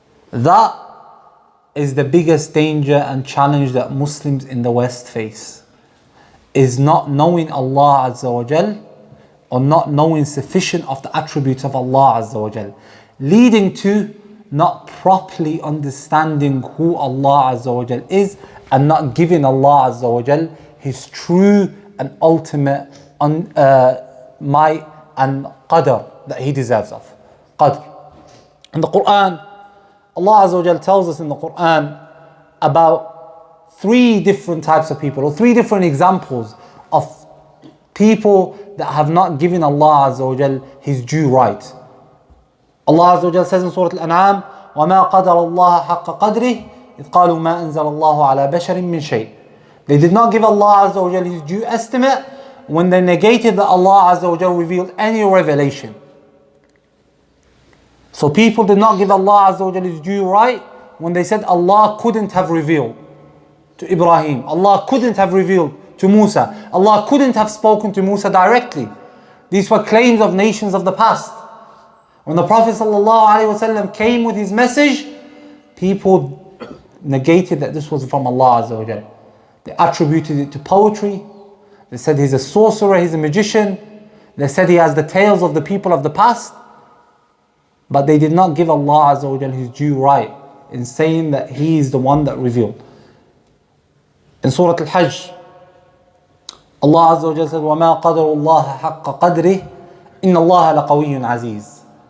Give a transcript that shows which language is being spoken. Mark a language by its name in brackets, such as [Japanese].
[English] That is the biggest danger and challenge that Muslims in the West face, is not knowing Allah Azza wa Jal, or not knowing sufficient of the attributes of Allah Azza wa Jal, leading to not properly understanding who Allah Azza wa Jal is, and not giving Allah Azza wa Jal His true and ultimate might and qadr that He deserves of. Qadr. In the Quran, Allah Azza wa Jal tells us in the Quran about 3 different types of people, or 3 different examples of people that have not given Allah Azza wa Jal His due right. Allah Azza wa Jal says in Surah Al-An'am, [Arabic] وَمَا قَدَرَ اللَّهَ حَقَّ قَدْرِهِ إِذْ قَالُوا مَا أَنزَلَ اللَّهُ عَلَى بَشَرٍ مِّن شَيْءٍ. [English] They did not give Allah Azza wa Jal His due estimate when they negated that Allah Azza wa Jal revealed any revelation. So people did not give Allah Azza wa Jal His due right when they said Allah couldn't have revealed to Ibrahim, Allah couldn't have revealed to Musa, Allah couldn't have spoken to Musa directly. These were claims of nations of the past. When the Prophet ﷺ came with his message, people negated that this was from Allah Azza wa Jal. They attributed it to poetry. They said he's a sorcerer, he's a magician. They said he has the tales of the people of the past. But they did not give Allah Azza wa Jal His due right in saying that He is the one that revealed. In Surah Al-Hajj, Allah Azza wa Jal said, [Arabic] وَمَا قَدَرُ اللَّهَ حَقَّ قَدْرِهِ إِنَّ اللَّهَ لَقَوِيٌّ عَزِيزٌ.